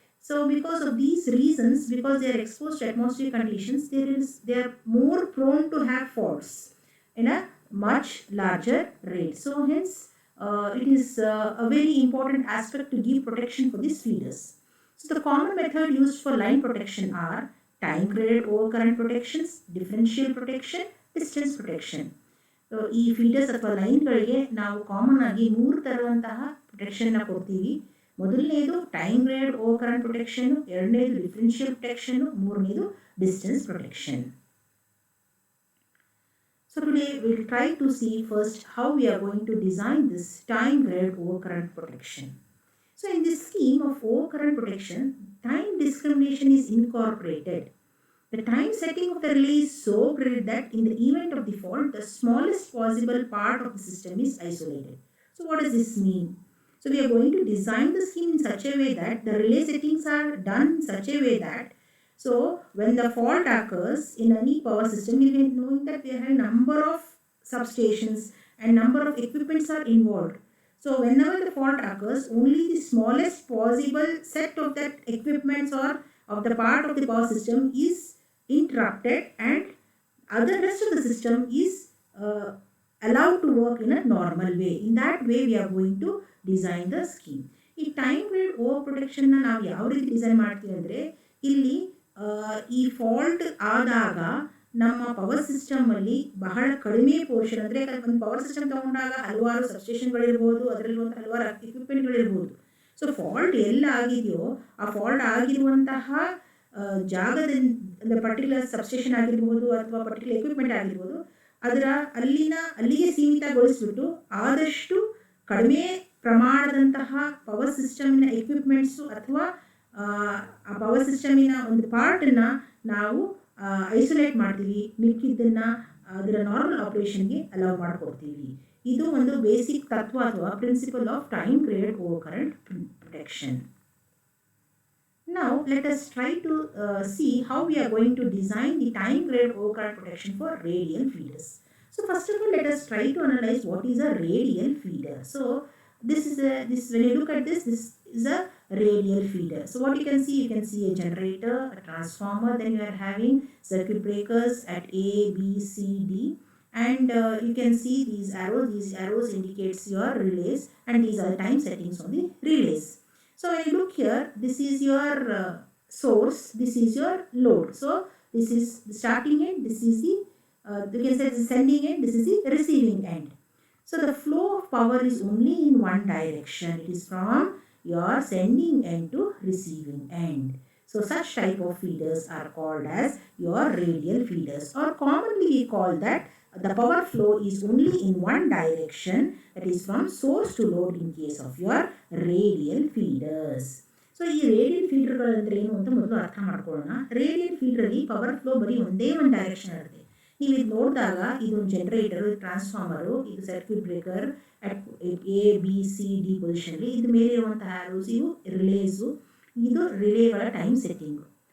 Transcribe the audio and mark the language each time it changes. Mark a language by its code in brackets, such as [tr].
[en] So because of these reasons, because they are expose to atmosphere conditions, they are more prone to have faults in a much larger rate. So hence it is a very important aspect to give protection for these feeders. So the common method used for line protection are time graded overcurrent protections, differential protection, distance protection. [kn] So ಈ feeders ಅಥವಾ ಲೈನ್ಗಳಿಗೆ ನಾವು common ಆಗಿ 3 ತರುವಂತಹ ಪ್ರೊಟೆಕ್ಷನ್ನ ಕೊಡ್ತೀವಿ. ಮೊದಲನೇದು time grade ಓವರ್ಕರೆಂಟ್ protection, ಎರಡನೇದು differential protection, ಮೂರನೇದು distance protection. [en] So today we'll try to see first how we are going to design this time-graded overcurrent protection. So in this scheme of overcurrent protection, time discrimination is incorporated. The time setting of the relay is so great that in the event of default, the smallest possible part of the system is isolated. So what does this mean? So we are going to design the scheme in such a way that the relay settings are done in such a way that so when the fault occurs in any power system, we will be knowing that we have a number of substations and number of equipments are involved. So whenever the fault occurs, only the smallest possible set of that equipments or of the part of the power system is interrupted and other rest of the system is allowed to work in a normal way. In that way we are going to design the scheme. [kn] ಈ time grade over ಪ್ರೊಟೆಕ್ಷನ್ನ ನಾವು ಯಾವ ರೀತಿ design ಮಾಡ್ತೀವಿ ಅಂದರೆ ಇಲ್ಲಿ ಈ fault ಆದಾಗ ನಮ್ಮ ಪವರ್ ಸಿಸ್ಟಮಲ್ಲಿ ಬಹಳ ಕಡಿಮೆ ಪೋರ್ಷನ್ ಅಂದರೆ ಒಂದು ಪವರ್ ಸಿಸ್ಟಮ್ ತಗೊಂಡಾಗ ಹಲವಾರು ಸಬ್ಸ್ಟೇಷನ್ಗಳಿರ್ಬೋದು, ಅದರಲ್ಲಿರುವಂಥ ಹಲವಾರು ಎಕ್ವಿಪ್ಮೆಂಟ್ಗಳಿರ್ಬೋದು. ಸೊ ಫಾಲ್ಟ್ ಎಲ್ಲ ಆಗಿದೆಯೋ ಆ ಫಾಲ್ಟ್ ಆಗಿರುವಂತಹ ಜಾಗದ ಪರ್ಟಿಕ್ಯುಲರ್ ಸಬ್ಸ್ಟೇಷನ್ ಆಗಿರ್ಬೋದು ಅಥವಾ ಪರ್ಟಿಕ್ಯುಲರ್ ಎಕ್ವಿಪ್ಮೆಂಟ್ ಆಗಿರ್ಬೋದು, ಅಲ್ಲಿಗೆ ಸೀಮಿತಗೊಳಿಸ್ಬಿಟ್ಟು ಆದಷ್ಟು ಕಡಿಮೆ ಪ್ರಮಾಣದಂತಹ ಪವರ್ ಸಿಸ್ಟಮಿನ ಎಕ್ವಿಪ್ಮೆಂಟ್ಸು ಅಥವಾ ಆ ಪವರ್ ಸಿಸ್ಟಮಿನ ಒಂದು ಪಾರ್ಟನ್ನು ನಾವು ಐಸೋಲೇಟ್ ಮಾಡ್ತೀವಿ, ಮಿಕ್ಕಿದ್ದನ್ನು ಅದರ ನಾರ್ಮಲ್ ಆಪರೇಷನ್ಗೆ ಅಲೌ ಮಾಡ್ಕೊಡ್ತೀವಿ. ಇದು ಒಂದು ಬೇಸಿಕ್ ತತ್ವ ಅಥವಾ [en] Principle of time graded over current protection. Now let us try to see how we are going to design the time graded overcurrent protection for radial feeders. So first of all, let us try to analyze what is a radial feeder. So this when you look at this is a radial feeder. So what you can see a generator, a transformer, then you are having circuit breakers at A, B, C, D, and you can see these arrows indicates your relays, and these are time settings on the relays. So when you look here, this is your source, this is your load. So this is the starting end, this is the you can say the sending end, this is the receiving end. So the flow of power is only in one direction. It is from your sending end to receiving end. So such type of feeders are called as your radial feeders, or commonly we call that the power flow is only in one direction, that is from source to load in case of your radial feeders. [kn] So ಈ radial ಫೀಡರ್ಗಳು ಅಂದರೆ ಏನು ಅಂತ ಮೊದಲು ಅರ್ಥ ಮಾಡ್ಕೊಳ್ಳೋಣ. Radial ಫೀಡರಲ್ಲಿ power flow ಬರೀ ಒಂದೇ ಒಂದು ಡೈರೆಕ್ಷನ್ ಇರುತ್ತೆ. ನೀವು ಇದು ನೋಡಿದಾಗ ಇದೊಂದು ಜನರೇಟರು, ಇದು ಟ್ರಾನ್ಸ್ಫಾರ್ಮರು, ಇದು circuit breaker at A B C D ಪೊಸಿಷನ್ಲಿ, ಇದು ಮೇಲೆ ಇರುವಂತಹ ಆರೋಸ್ ಇವು ರಿಲೇಸು, ಇದು ರಿಲೇಗಳ ಟೈಮ್ ಸೆಟ್ಟಿಂಗು.